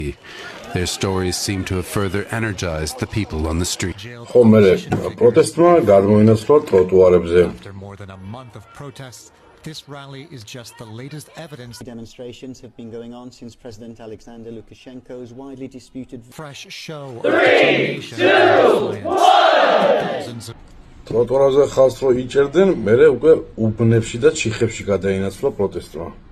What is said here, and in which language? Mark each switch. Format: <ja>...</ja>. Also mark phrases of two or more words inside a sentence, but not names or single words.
<en>Their stories seem to have further energized the people on the street.</en> <ka>ხო, მე პროტესტმა გადმოინაცვლა ტროტუარებზე.</ka> <en>After more than a month of protests, this rally is just the latest evidence. Demonstrations have been going on since President Alexander Lukashenko's widely disputed Fresh show of determination and defiance.</en> <ka>ტროტუარზე ხალხს რო იჭერდნენ, მერე უკვე უბნებში და ჩიხებში გადაინაცვლა პროტესტმა.</ka>